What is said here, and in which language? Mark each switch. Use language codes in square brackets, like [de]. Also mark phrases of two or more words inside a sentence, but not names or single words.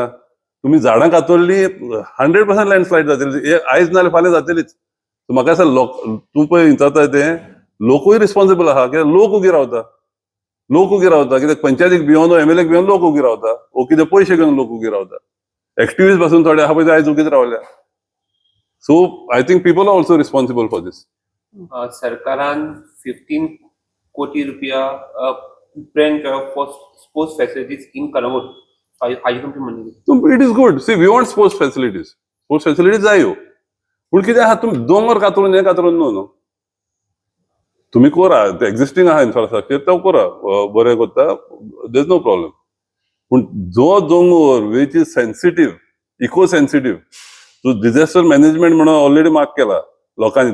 [kok] तुम्ही झाडां कातरली 100% लँडस्लायड जातली, आयज नाल्यार फाल्यां जातलीच. म्हाका दिसता तूं पळय जाता ते लोकूय रिस्पॉन्सिबल आहा, कित्याक लोक उगी रावता. कित्याक पंचायतीक भियोन MLA भियोन लोक उगी रावता, वो कितें पयशे घेवन लोक उगी रावता. एक्टिव्हिस्ट पासून थोडे आहा पळय ते आयज उगीच रावल्या. [en] So I think people are also responsible for this. [kok] सरकारान 15 कोटी रुपया प्लॅन केलो [en] for sports facilities in Calangute. [kok] हाजी तुमचें म्हणणें? [en] It is good. See we want sports facilities [kok] जायो, पूण कितें आहा तुमी दोंगर कातरून हे कातरून न्हू. तुम्ही करा, ते एक्झिस्टिंग आहा इन्फ्रास्ट्रक्चर तो करा, बरें करता, [en] there is no problem. [kok] पूण जो दोंगर [en] which is sensitive, eco sensitive, [kok] तो [en] disaster management [kok] म्हणून ऑलरेडी मार्क केला लोकांनी.